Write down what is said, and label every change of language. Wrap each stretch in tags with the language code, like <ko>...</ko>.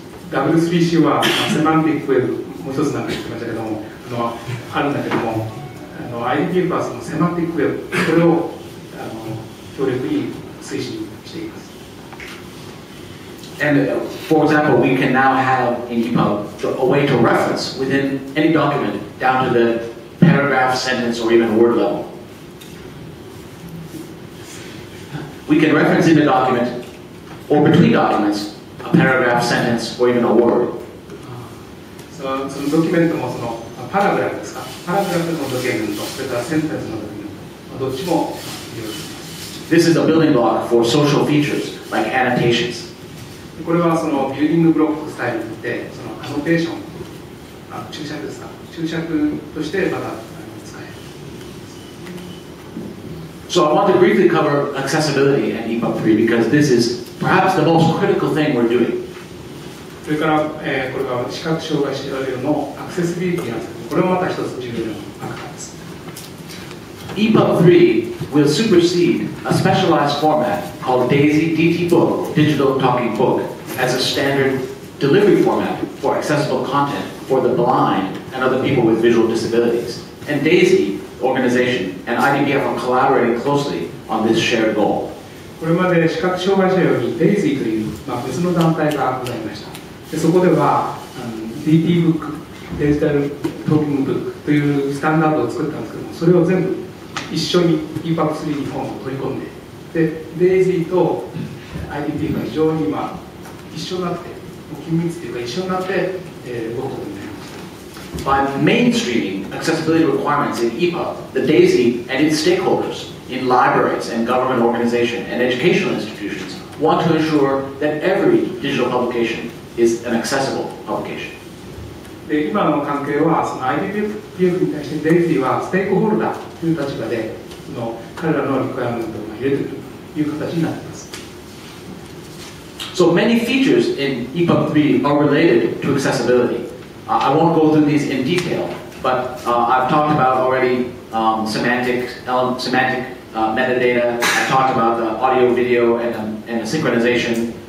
<ja>W3C はセマンティックウェブもう一つなんて言ってましたけども、あるんだけども、IDPF はそのセマンティックウェブ、これを強力に推進しています。</ja> <en>And for example, we can now have in EPUB a way to reference within any document down to the paragraph, sentence, or even word level. We can reference in a document or between documents a paragraph, sentence, or even a word.</en> <ja>そのドキュメントもそのパラグラフですか、パラグラフのドキュメント、それからセンテンスのドキュメント、どっちも利用します。</ja> <en>This is a building block for social features like annotations.</en> <ja>これはそのビルディングブロックスタイルで、そのアノテーション、注釈ですか、注釈としてまた使える。</ja> <en>So I want to briefly cover accessibility at EPUB3 because this is perhaps the most critical thing we're doing.</en> <ja>それからこれは視覚障害者レベルのアクセシビリティなんですけど、これもまた一つ重要なファクターです。</ja> <en>EPUB3 will supersede a specialized format called DAISY DT Book, Digital Talking Book, as a standard delivery format for accessible content for the blind and other people with visual disabilities. And DAISY organization and IDPF are collaborating closely on this shared goal.</en> <ja>これまで視覚障害者用に DAISY という、別の団体がございました。でそこではDT ブック、デジタルトーキングブックというスタンダードを作ったんですけども、それを全部一緒に EPUB3 に本を取り込んで、で DAISY と IDP が非常に一緒になって、緊密というか一緒になって、動くことになりました。</ja> <en>By mainstreaming accessibility requirements in EPUB, the DAISY and its stakeholders in libraries and government organizations and educational institutions want to ensure that every digital publication is an accessible publication.</en> <ja>で今の関係はその IDPF に対して DAISY はステークホルダーという立場でその彼らのリクエアメントを入れているという形になっています。</ja> <en>So many features in EPUB3 are related to accessibility. I won't go through these in detail, but I've talked about already semantic metadata. I talked about the audio, video, and the synchronization.</en>